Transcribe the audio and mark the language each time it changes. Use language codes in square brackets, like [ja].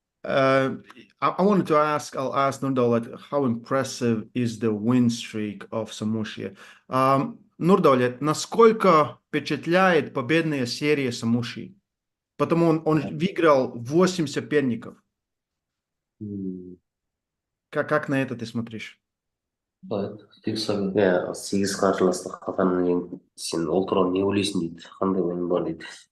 [en] I wanted to ask, I'll ask Nurdaulet, how impressive is the win streak of Samushia? [ru] Nurdaulet, насколько впечатляет победная серия Самуши? Потому он выиграл 8 соперников. Как на это ты смотришь? [kk] Иә, 8 қарсыластық қатарынан кейін сен ол туралы не ойлайсың дейді, қандай ойың бар дейді.